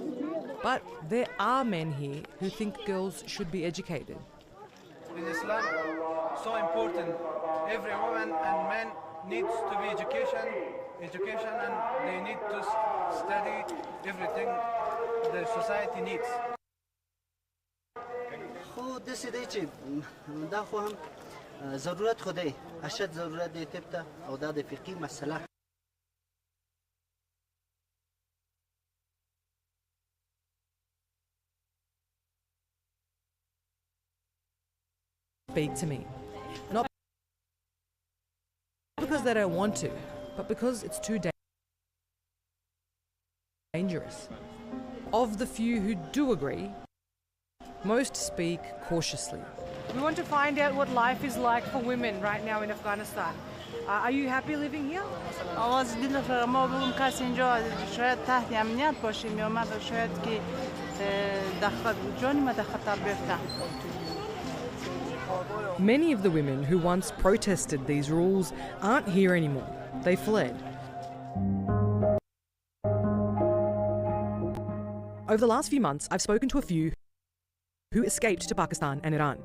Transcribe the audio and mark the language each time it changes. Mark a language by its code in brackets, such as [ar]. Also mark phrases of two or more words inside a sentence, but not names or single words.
[en] But there are men here who think girls should be educated. In Islam, so important. Every woman and man needs to be education, and they need to study everything the society needs. [ps] خو داسې دی چې دا خو هم ضرورت خو دی اشد ضرورت دی طب ته او دا د فقهي مسله. [en] Speak to me. Not because they don't want to, but because it's too dangerous. Of the few who do agree, most speak cautiously. We want to find out what life is like for women right now in Afghanistan. Are you happy living here? [fa] آواز دل ما بگم کسی اینجا شاید تحت امنیت باشه میامد و شاید که جانی ما در خطر بیفتن. [en] Many of the women who once protested these rules aren't here anymore. They fled. Over the last few months, I've spoken to a few who escaped to Pakistan and Iran.